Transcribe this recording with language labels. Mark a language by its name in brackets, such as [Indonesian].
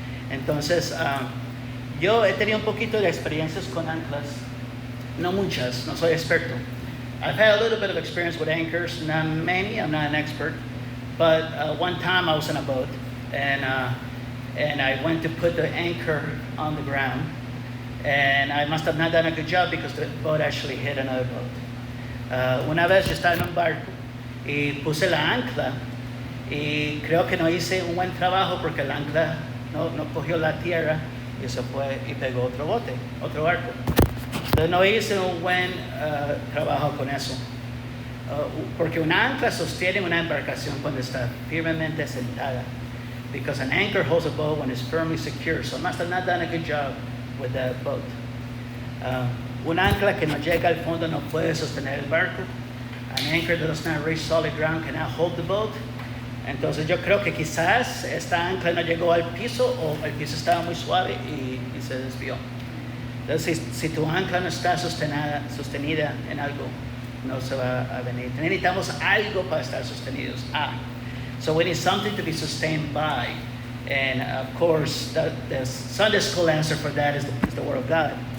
[Spanish] Entonces, yo he tenido un poquito de experiencias con anclas, no muchas, no soy experto. [English] I've had a little bit of experience with anchors, not many, I'm not an expert, but one time I was in a boat and I went to put the anchor on the ground, and I must have not done a good job because the boat actually hit another boat. [Spanish] Una vez yo estaba en un barco y puse la ancla y creo que no hice un buen trabajo porque la ancla no cogió la tierra y se fue y pegó otro barco. Entonces no hice un buen trabajo con eso. Porque una ancla sostiene una embarcación cuando está firmemente sentada. [English] Because an anchor holds a boat when it's firmly secure. So I must have not done a good job with that boat. [Spanish] Una ancla que no llega al fondo no puede sostener el barco. [English] An anchor that does not reach solid ground cannot hold the boat. [Spanish] Entonces yo creo que quizás esta ancla no llegó al piso o el piso estaba muy suave y se desvió. Entonces si tu ancla no está sostenida en algo, no se va a venir. Necesitamos algo para estar sostenidos. [English] So we need something to be sustained by. And of course, the Sunday school answer for that is the Word of God.